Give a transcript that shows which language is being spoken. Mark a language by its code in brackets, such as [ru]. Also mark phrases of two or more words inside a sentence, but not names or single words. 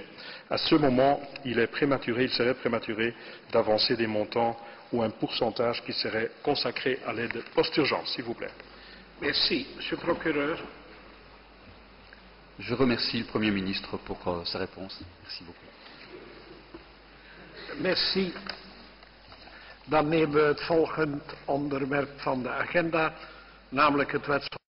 [fr] À ce moment, il serait prématuré d'avancer des montants ou un pourcentage qui serait consacré à l'aide post-urgence, s'il vous plaît. Merci. Monsieur le procureur. Je remercie le Premier ministre pour sa réponse. Merci beaucoup. Merci. [nl] Dan nemen we het volgende onderwerp van de agenda, namelijk het wetsvoorstel.